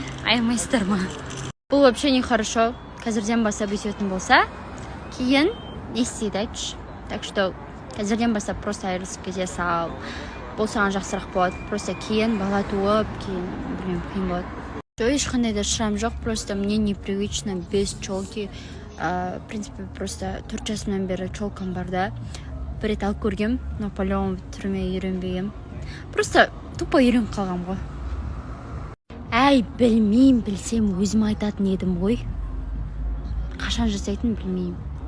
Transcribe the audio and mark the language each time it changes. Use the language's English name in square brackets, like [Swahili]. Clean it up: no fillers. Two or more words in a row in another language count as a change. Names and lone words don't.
[Kazakh] Аямайсыздар ма? Бұл [Russian] вообще не хорошо. [Kazakh] Қазірден бастап өтетін болса, кейін не істейді айтшы. [Russian] Так что [Kazakh] қазірден бастап просто айырылысып кете сал. Бұл саған жақсырақ болады. Просто кейін бала туып, кейін білмем қиын болады. Жоқ, ешқандай да шрам жоқ. [Russian] Просто мне непривычно без челки. В принципе, просто [Kazakh] 4 жасымнан бері челкам бар да. Бір рет алып көргем, [Russian] но по-любому [Kazakh] түріме үйренбегем. [Russian] Просто тупо [Kazakh] үйреніп қалғам ғой. Әй, білмеймін, білсем өзім айтатын едім ғой. Қашан жасайтын білмеймін.